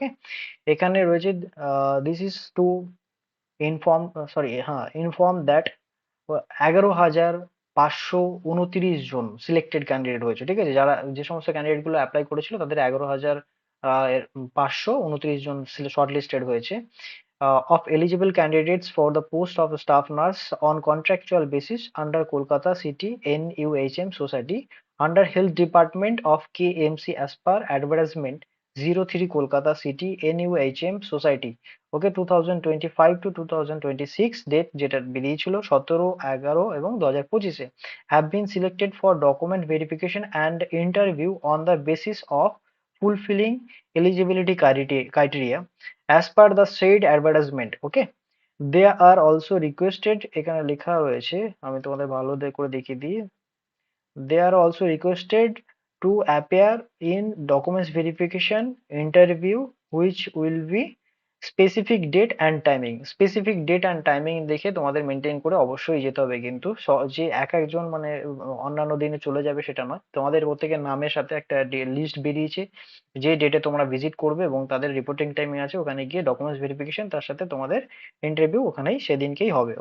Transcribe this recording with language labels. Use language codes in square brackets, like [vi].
[bn] ওকে, এখানে রয়েছে [en] this is to inform, inform that [bn] 11,529 John selected candidate হয়েছে। ঠিক আছে, যারা যে সমস্ত ক্যান্ডিডেট গুলো অ্যাপ্লাই করেছিল তাদের 11,529 জন শর্ট লিস্টেড হয়েছে। [en] Of eligible candidates for the post of staff nurse on contractual basis under Kolkata City NUHM Society under Health Department of KMC as per advertisement 03 Kolkata City NUHM Society. [bn] Okay, 2025 to 2026 date যেটা বেরিয়েছিল 17/11/2025-এ, [en] have been selected for document verification and interview on the basis of fulfilling eligibility criteria as per the said advertisement. Okay, they are also requested, [bn] এখানে লেখা রয়েছে, আমি তোমাদের ভালো করে দেখিয়ে দিই। [en] They are also requested to appear in documents verification interview which will be specific date and timing. Specific date and timing [bn] দেখে তোমাদের মেনটেন করে অবশ্যই যেতে হবে, কিন্তু যে এক একজন মানে অন্যান্য দিনে চলে যাবে সেটা নয়। তোমাদের প্রত্যেকের নামের সাথে একটা লিস্ট বেরিয়েছে, যে ডেটে তোমরা ভিজিট করবে এবং তাদের রিপোর্টিং টাইমিং আছে, ওখানে গিয়ে ডকুমেন্টস ভেরিফিকেশন তার সাথে তোমাদের ইন্টারভিউ ওখানেই সেদিনকেই হবে।